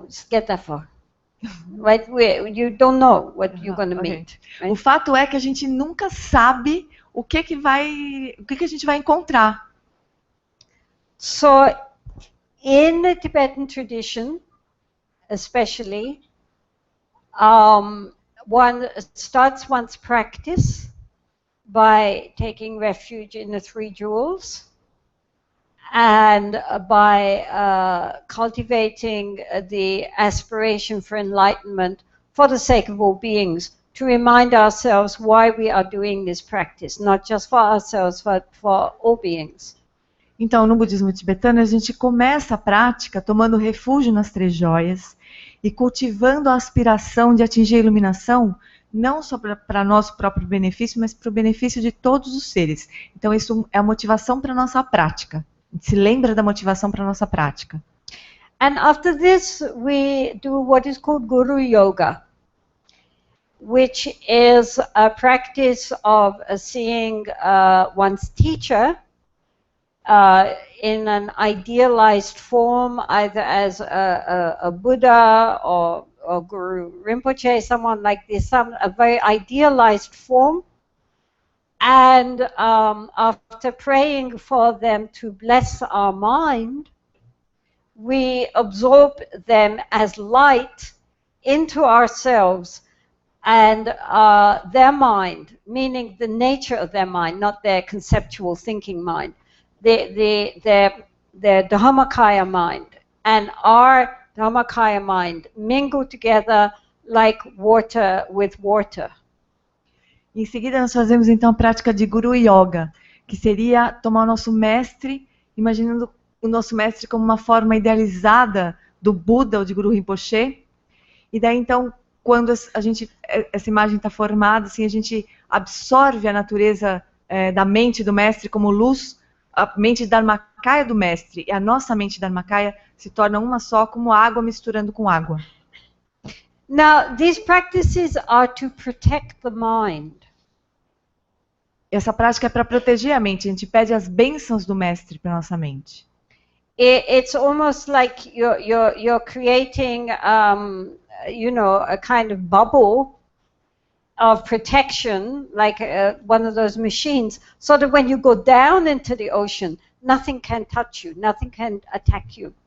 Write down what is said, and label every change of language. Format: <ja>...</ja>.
<en>Get that far. Right? You don't know what you're going to meet. Right?</en> <pt>O fato é que a gente nunca sabe o que a gente vai encontrar.</pt> <en>So, in the Tibetan tradition, especially, one starts one's practice by taking refuge in the three jewels and by cultivating the aspiration for enlightenment for the sake of all beings, to remind ourselves why we are doing this practice, not just for ourselves, but for all beings.</en> <pt>Então, no budismo tibetano, a gente começa a prática tomando refúgio nas três joias e cultivando a aspiração de atingir a iluminação, não só para nosso próprio benefício, mas para o benefício de todos os seres. Então, isso é a motivação para a nossa prática. A gente se lembra da motivação para a nossa prática.</pt> <en>And after this, we do what is called Guru Yoga, which is a practice of seeing one's teacher in an idealized form, either as a Buddha or Guru Rinpoche, someone like this, a very idealized form, And after praying for them to bless our mind, we absorb them as light into ourselves and their mind, meaning the nature of their mind, not their conceptual thinking mind, their Dharmakaya mind and our Dharmakaya mind mingle together like water with water.</en> <pt>Em seguida, nós fazemos então a prática de Guru Yoga, que seria tomar o nosso mestre, imaginando o nosso mestre como uma forma idealizada do Buda ou de Guru Rinpoche. E daí então, quando essa imagem está formada, assim, a gente absorve a natureza da mente do mestre como luz, a mente Dharmakaya do mestre e a nossa mente Dharmakaya se torna uma só, como água misturando com água.</pt> <en>Now, these practices are to protect the mind.</en> <pt>Essa prática é para proteger a mente. A gente pede as bênçãos do mestre para nossa mente.</pt> <en>It's almost like you're creating, a kind of bubble of protection, like one of those machines, so that when you go down into the ocean, nothing can touch you, nothing can attack you.</en>